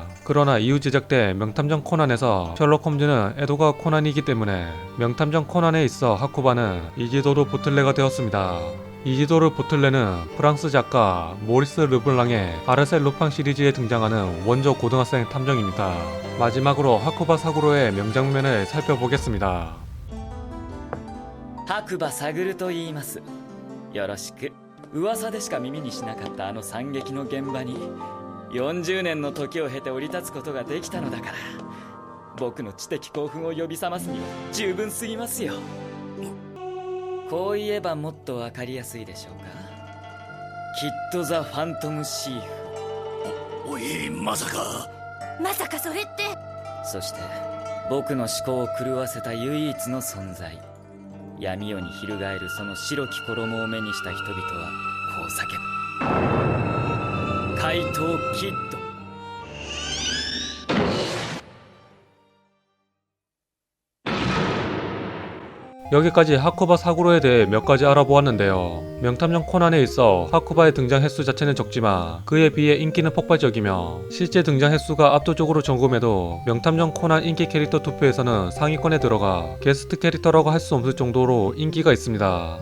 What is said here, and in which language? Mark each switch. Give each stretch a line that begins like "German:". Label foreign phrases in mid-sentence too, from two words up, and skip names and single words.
Korean: 그러나 이후 제작된 명탐정 코난에서 셜록 홈즈는 에도가 코난이기 때문에 명탐정 코난에 있어 하쿠바는 이지도르 보틀레가 되었습니다. 이지도르 보틀레는 프랑스 작가 모리스 르블랑의 아르셀 루팡 시리즈에 등장하는 원조 고등학생 탐정입니다. 마지막으로 하쿠바 사구로의 명장면을 살펴보겠습니다.
Japanese: 白馬探と言います。よろしく。噂でしか耳にしなかったあの惨劇の現場に40年の時を経て降り立つことができたのだから、僕の知的興奮を呼び覚ますには十分すぎますよ。こう言えばもっとわかりやすいでしょうか。きっと
English: The Phantom Thief.
Japanese: おい、まさかそれって。そして僕の思考を狂わせた唯一の存在、闇夜に翻るその白き衣を目にした人々はこう叫ぶ。怪盗キッド。
Korean: 여기까지 하쿠바 사구로에 대해 몇 가지 알아보았는데요. 명탐정 코난에 있어 하쿠바의 등장 횟수 자체는 적지만 그에 비해 인기는 폭발적이며 실제 등장 횟수가 압도적으로 적음에도 명탐정 코난 인기 캐릭터 투표에서는 상위권에 들어가 게스트 캐릭터라고 할 수 없을 정도로 인기가 있습니다.